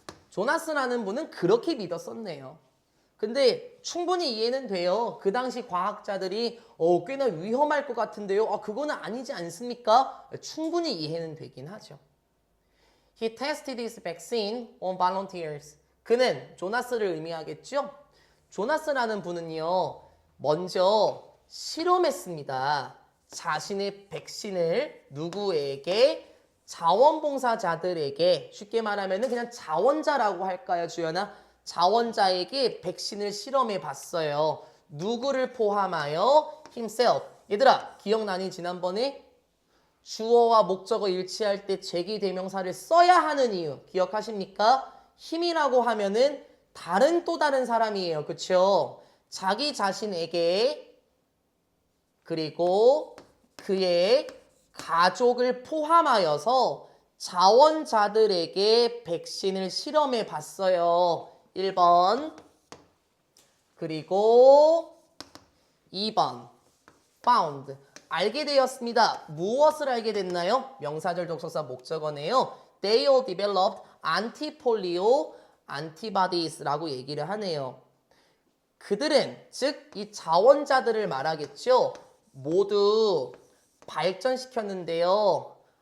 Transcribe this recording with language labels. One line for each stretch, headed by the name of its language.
Korean: 조나스라는 분은 그렇게 믿었었네요. 근데 충분히 이해는 돼요. 그 당시 과학자들이 꽤나 위험할 것 같은데요. 그거는 아니지 않습니까? 충분히 이해는 되긴 하죠.
English: He tested his vaccine on volunteers.
Korean: 그는 조나스를 의미하겠죠? 조나스라는 분은요. 먼저 실험했습니다. 자신의 백신을 누구에게? 자원봉사자들에게 쉽게 말하면 그냥 자원자라고 할까요, 주연아? 자원자에게 백신을 실험해 봤어요. 누구를 포함하여? himself. 얘들아, 기억나니 지난번에 주어와 목적어 일치할 때 제기대명사를 써야 하는 이유 기억하십니까? 힘이라고 하면은 또 다른 사람이에요. 그쵸? 자기 자신에게 그리고 그의 가족을 포함하여서 자원자들에게 백신을 실험해 봤어요. 1번 그리고 2번 found 알게 되었습니다. 무엇을 알게 됐나요? 명사절 접속사 목적어네요.
English: They all developed anti-polio antibodies라고
Korean: 얘기를 하네요. 그들은 즉 이 자원자들을 말하겠죠. 모두 발전시켰는데요.